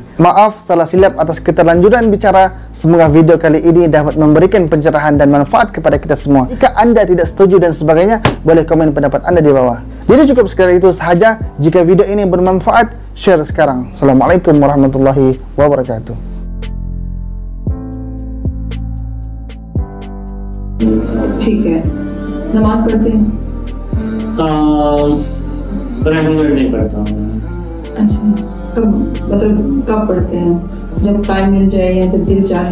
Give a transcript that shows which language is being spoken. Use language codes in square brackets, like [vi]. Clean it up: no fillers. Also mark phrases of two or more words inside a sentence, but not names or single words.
[ms] Maaf salah silap atas keterlanjuran bicara. Semoga video kali ini dapat memberikan pencerahan dan manfaat kepada kita semua. Jika anda tidak setuju dan sebagainya, boleh komen pendapat anda di bawah. Jadi cukup sekali itu sahaja. Jika video ini bermanfaat, share sekarang. [ar] السلام عليكم ورحمة الله وبركاته. [hi] ठीक है, नमाज पढ़ते हैं? रेगुलर नहीं पढ़ता हूँ। अच्छा, कब मतलब कब पढ़ते हैं? जब टाइम मिल जाए या जब दिल चाहे?